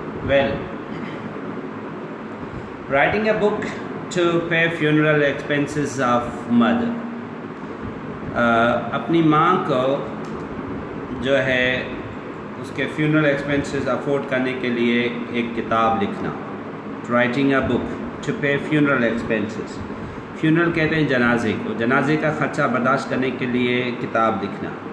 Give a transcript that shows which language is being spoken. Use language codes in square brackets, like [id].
[en] Well, writing a book to pay funeral expenses of mother. [ur] اپنی ماں کو جو ہے اس کے funeral expenses afford کرنے کے لیے ایک کتاب لکھنا. [en] Writing a book to pay funeral expenses. [ur] funeral کہتے ہیں جنازے کو. جنازے کا خرچہ برداشت کرنے کے لیے کتاب لکھنا.